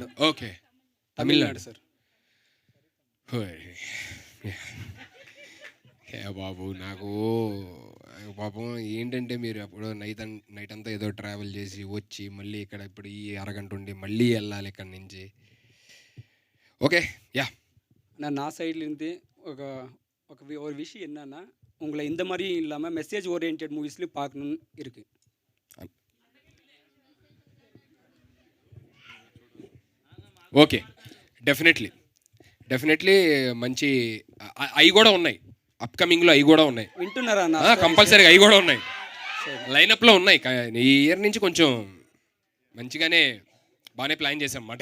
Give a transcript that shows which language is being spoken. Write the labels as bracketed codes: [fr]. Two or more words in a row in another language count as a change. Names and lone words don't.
[te] ఓకే, తమిళనాడు సార్. బాబు నాకు పాపం ఏంటంటే మీరు అప్పుడు నైట్ అంతా ఏదో ట్రావెల్ చేసి వచ్చి మళ్ళీ ఇక్కడ ఇప్పుడు ఈ అరగంట ఉండి మళ్ళీ వెళ్ళాలి ఇక్కడి నుంచి. [ta] ஓகே யா நான் சைட்லேருந்து ஒரு விஷயம் என்னன்னா உங்களை இந்த மாதிரியும் இல்லாமல் [en] message oriented moviesலையும் [ta] பார்க்கணுன்னு இருக்கு. [en] okay definitely [te] మంచి అవి కూడా ఉన్నాయి, అప్కమింగ్లో అవి కూడా ఉన్నాయి, వింటున్నారా అన్న? కంపల్సరీగా అవి కూడా ఉన్నాయి, లైనప్లో ఉన్నాయి. ఈ ఇయర్ నుంచి కొంచెం మంచిగానే బాగానే ప్లాన్ చేసాం అన్నమాట.